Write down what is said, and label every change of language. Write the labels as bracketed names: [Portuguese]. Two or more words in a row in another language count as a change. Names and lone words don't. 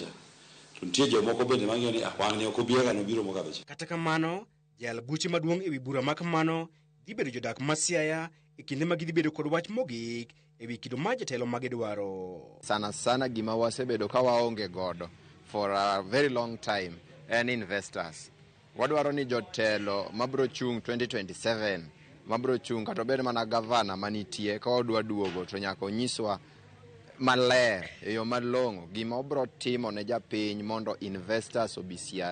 [Luo (Kenya and Tanzania)] Tuntie jomoko bende mang'eyo ni wang' ne ok obiega no biro mokabe cha. Kata kamano, jal buche maduong' ewi bura ma kamano dhi bedo jodak ma Siaya e kinde ma gidhi bedo kod wach mogik ewi kido ma jatelo ma gidwaro. Sana gima wasebedo ka waonge godo [English] for a very long time [Luo (Kenya and Tanzania)] en investors. Wadwaro ni jotelo mabro chung 2027 mabro chung kata bed mana gavana manitie ka odwa duogo to nyaka onyiswa maler e yo malong'o gima obro timo ne japiny mondo investors obi Siaya.